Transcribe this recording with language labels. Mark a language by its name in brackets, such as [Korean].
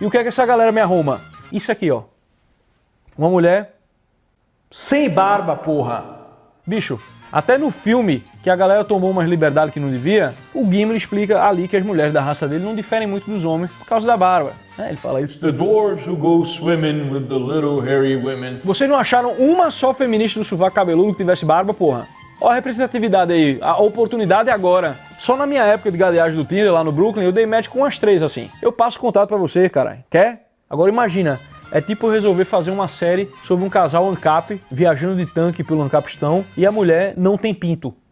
[Portuguese] E o que é que essa galera me arruma? Isso aqui, ó. Uma mulher sem barba, porra. Bicho, até no filme, que a galera tomou umas liberdades que não devia, o Gimli explica ali que as mulheres da raça dele não diferem muito dos homens por causa da barba. Ele fala isso. [English] The dwarves who go swimming with the little hairy women. [Portuguese] Vocês não acharam uma só feminista do sovaco cabeludo que tivesse barba, porra? Ó a representatividade aí, a oportunidade é agora. Só na minha época de gadeagem do Tinder lá no Brooklyn, eu dei match com umas 3 assim. Eu passo contato pra você, caralho. Quer? Agora imagina, é tipo eu resolver fazer uma série sobre um casal ANCAP viajando de tanque pelo Ancapistão e a mulher não tem pinto.